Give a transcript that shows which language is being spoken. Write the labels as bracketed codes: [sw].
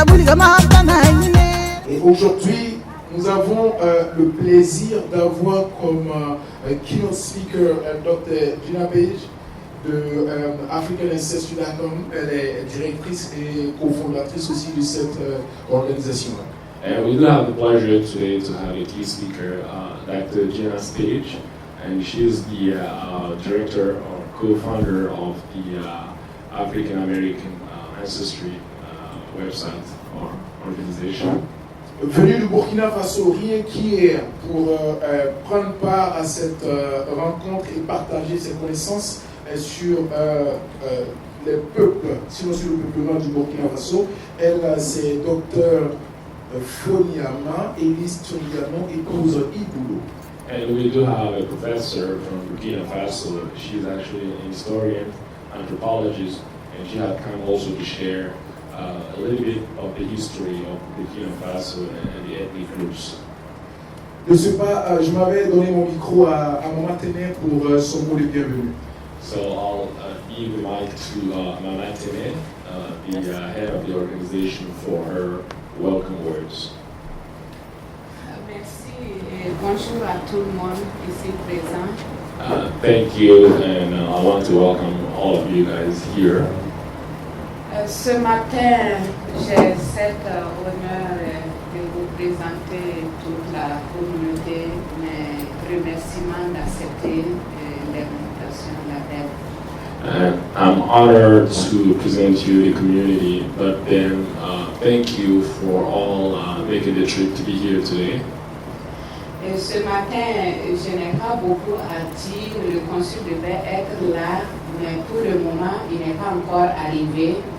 [fr] Et aujourd'hui, nous avons le plaisir d'avoir comme keynote speaker Dr. Gina Page de AfricanAncestry.com. Elle est directrice et cofondatrice aussi de cette organisation. [en] And we do have the pleasure today to have a key speaker, Dr. Gina Page, and she is the director or co-founder of the African American Ancestry website or organization. [fr] Venu du Burkina Faso, rien qu'hier, pour prendre part à cette rencontre et partager ses connaissances sur les peuples, sinon sur le peuplement du Burkina Faso. Elle, c'est Dr. Foniama, Elise Tongiano, épouse Iboulo. [en] And we do have a professor from Burkina Faso. She's actually an historian, anthropologist, and she had come also to share a little bit of the history of Burkina Faso and the ethnic groups. [fr] De ce pas, je m'avais donné mon micro à Maman Téné pour son mot de bienvenue. [en] So I'll give the mic to Maman Téné, the head of the organization, for her welcome words. [fr] Merci et bonjour à tout le monde ici présent. [en] Thank you, and I want to welcome all of you guys here. [fr] Ce matin, j'ai cet honneur de vous présenter toute la communauté. Mes remerciements d'accepter l'invitation à la belle. [en] I'm honored to present you the community, but then thank you for all making the trip to be here today. [fr] Et ce matin, je n'ai pas beaucoup à dire. Le consul devait être là, mais pour le moment, il n'est pas encore arrivé.